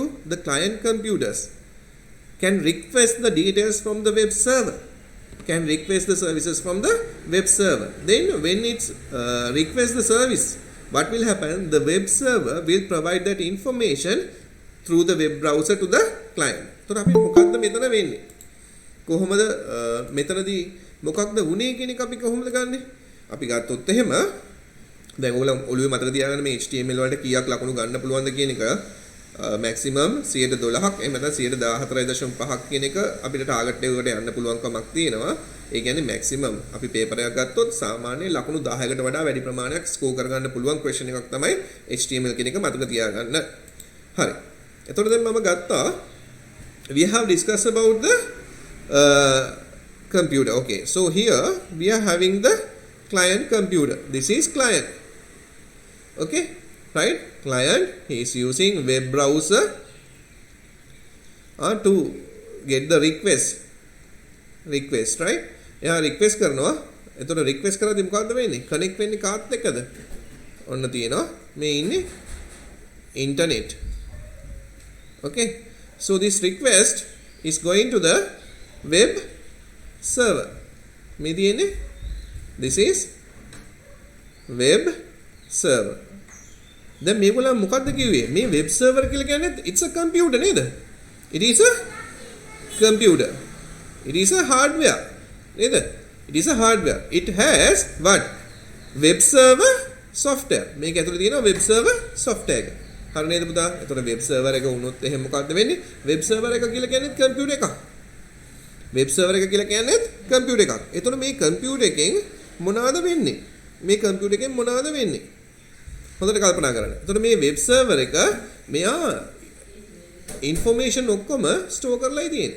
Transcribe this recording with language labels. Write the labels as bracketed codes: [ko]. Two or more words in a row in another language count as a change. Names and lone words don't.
[en] The client computers can request the details from the web server. Can request the services from the web server. Then when it's request the service, what will happen? The web server will provide that information through the web browser to the client. [si] So අපි මොකක්ද මෙතන වෙන්නේ? කොහොමද මෙතනදී මොකක්ද වුනේ කියන එක අපි කොහොමද ගන්නෙ? අපි ගත්තොත් එහෙම දැන් ඔයගොල්ලෝ ඔළුවේ මතක තියාගන්න මේ HTML වලට කීයක් ලකුණු ගන්න පුළුවන්ද කියන එක maximum 112ක් එහෙම නැත්නම් 114.5ක් කියන එක අපිට ටාගට් එකකට යන්න පුළුවන්කමක් තියෙනවා. ඒ කියන්නේ maximum අපි පේපර් එකක් ගත්තොත් සාමාන්‍ය ලකුණු 10කට වඩා වැඩි ප්‍රමාණයක් ස්කෝර් කරගන්න පුළුවන් question එකක් තමයි HTML කියන එක මතක තියාගන්න. හරි. එතකොට දැන් මම ගත්තා [en] we have discussed about the computer. Okay, so here we are having the client computer. This is client. Okay, right? Client, he is using web browser to get the request, right? [si] එයා request කරනවා. එතකොට request කරද්දී මොකද්ද වෙන්නේ? connect වෙන්නේ කාත් එක්කද? ඔන්න තියෙනවා. මේ ඉන්නේ internet. [en] Okay, so this request is going to the web server. [si] මේ තියෙන්නේ, [en] this is web server. [si] දැන් මේගොල්ලන් මොකද්ද කිව්වේ? මේ [en] web server [si] කියලා කියන්නේ [en] it's a computer [si] නේද? [en] It is a computer. It is a hardware. It is a hardware. It has what? Web server software. [si] මේක ඇතුලේ තියෙනවා [en] web server software [si] එක. හරි නේද පුතා? එතකොට [en] web server [si] එක වුණොත් එහෙනම් මොකද්ද වෙන්නේ? [en] web server [si] එක කියලා කියන්නේ computer එකක්. [en] web server [si] එක කියලා කියන්නේ computer එකක්. එතකොට මේ computer එකෙන් මොනවද වෙන්නේ? මේ computer එකෙන් මොනවද වෙන්නේ? හොඳට කල්පනා කරන්න. එතකොට මේ [en] web server [si] එක මෙයා information ඔක්කොම store කරලායි තියෙන්නේ.